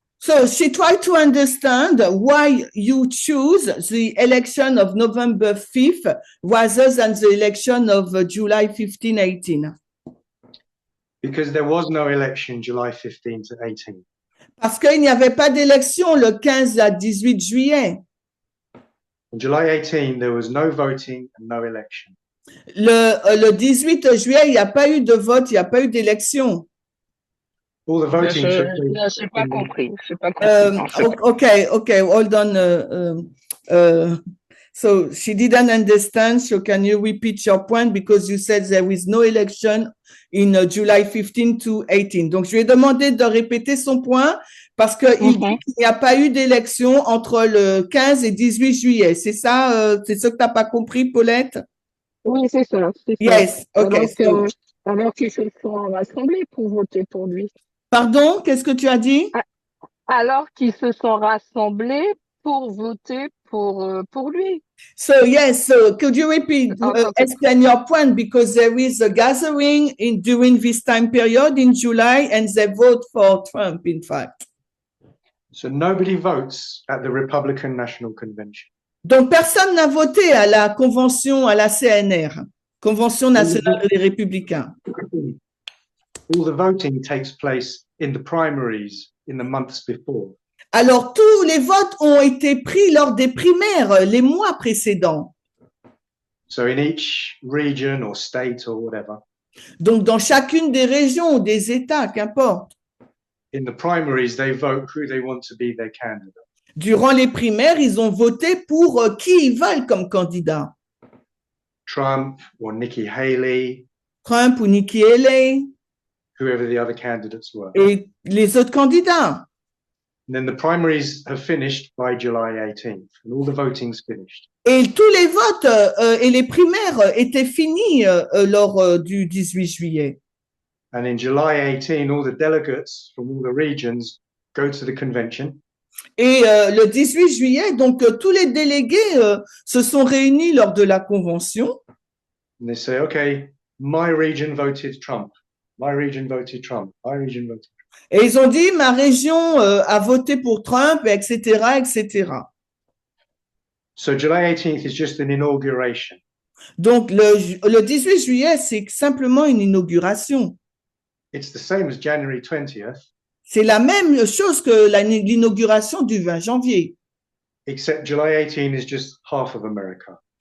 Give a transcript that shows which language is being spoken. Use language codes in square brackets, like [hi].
[en] So she tried to understand why you choose the election of November 5th rather than the election of July 15, 18. Because there was no election July 15 to 18. [fr] Parce qu'il n'y avait pas d'élection le 15 à 18 juillet. [en] On July 18, there was no voting and no election. [fr] Le 18 juillet, il n'y a pas eu de vote, il n'y a pas eu d'élection. [en] All the voting took [fr] Je [en] place [fr] n'ai pas [en] in the- [fr] compris. Je n'ai pas compris. en fait. [en] Okay, hold on. So she didn't understand. So can you repeat your point because you said there is no election in July 15 to 18. [fr] Donc je lui ai demandé de répéter son point parce que il dit qu'il n'y a pas eu d'élection entre le 15 et 18 juillet. C'est ça, c'est ce que tu n'as pas compris, Paulette? Oui, c'est ça. [en] Yes, okay. [fr] Alors qu'ils se sont rassemblés pour voter pour lui. Pardon, qu'est-ce que tu as dit? Alors qu'ils se sont rassemblés pour voter pour lui. [en] So yes, so could you repeat, Okay. explain your point because there is a gathering during this time period in July and they vote for Trump, in fact. So nobody votes at the Republican National Convention. [fr] Donc personne n'a voté à la convention, à la CNR, Convention nationale des républicains. [en] All the voting takes place in the primaries in the months before. [fr] Alors tous les votes ont été pris lors des primaires les mois précédents. [en] So in each region or state or whatever, [fr] Donc dans chacune des régions ou des États, qu'importe. [en] in the primaries, they vote who they want to be their candidate. [fr] Durant les primaires, ils ont voté pour qui ils veulent comme candidat. [en] Trump or Nikki Haley, [fr] Trump ou Nikki Haley [en] whoever the other candidates were. [fr] et les autres candidats. [en] And then the primaries have finished by July 18th, and all the voting's finished. [fr] Et tous les votes et les primaires étaient finis lors du 18 juillet. [en] And in July 18, all the delegates from all the regions go to the convention. [fr] Et le 18 juillet, donc tous les délégués se sont réunis lors de la convention. [en] And they say, okay, my region voted Trump. My region voted Trump. My region voted Trump. [fr] Et ils ont dit, ma région a voté pour Trump, etc., etc. [en] So July 18th is just an inauguration. [fr] Donc, le 18 juillet, c'est simplement une inauguration. [en] It's the same as January 20th, [fr] C'est la même chose que l'inauguration du 20 janvier. [en] except July 18 is just half of America.